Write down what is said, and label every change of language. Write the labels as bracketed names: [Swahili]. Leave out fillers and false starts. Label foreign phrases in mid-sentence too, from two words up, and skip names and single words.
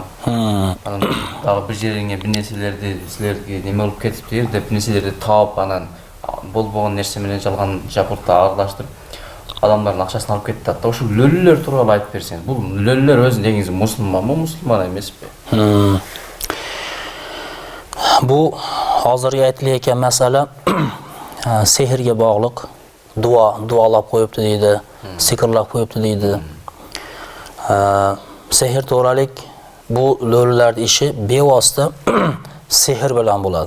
[Kyrgyz] Анан дагы бир жериңе бир нерселерди силерге неме болуп кетиптир деп нерселерди таап, анан болбогон нерсе менен жалган жапыртта аралаштырып адамдардын акчасын алып кетти да. Ошо лөлүлөр тууралуу айтып берсеңиз. Бул лөлүлөр өзү негизи мусулманбы, мусулман эмеспи? [Uzbek] Bu hozirgi aytilayotgan masala sehrga bog'liq. Duolab qo'yibdi deydi, sikrlab qo'yibdi deydi. Sehr to'g'ralik bu lo'lilarning ishi bevosita sehr bilan bo'ladi.